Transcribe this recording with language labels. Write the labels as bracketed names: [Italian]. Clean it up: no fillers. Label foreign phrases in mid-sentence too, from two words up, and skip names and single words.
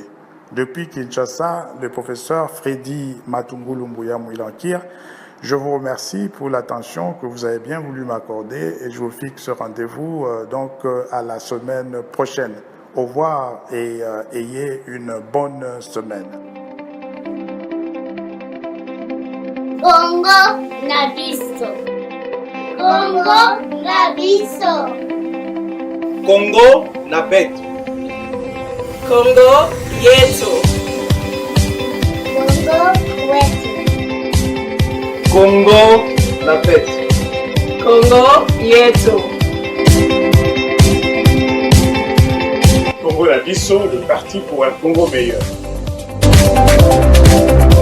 [French] Depuis Kinshasa, le professeur Freddy Matungulu Mbuyamou Ilankir, je vous remercie pour l'attention que vous avez bien voulu m'accorder et je vous fixe rendez-vous donc à la semaine prochaine. Au revoir et ayez une bonne semaine. Congo Nabisso. Congo Nabisso. Congo Nabetu. Congo Yetu. Congo Wetu. Congo Nabetu. Congo Yetu. Congo Nabisso, le parti pour un Congo meilleur.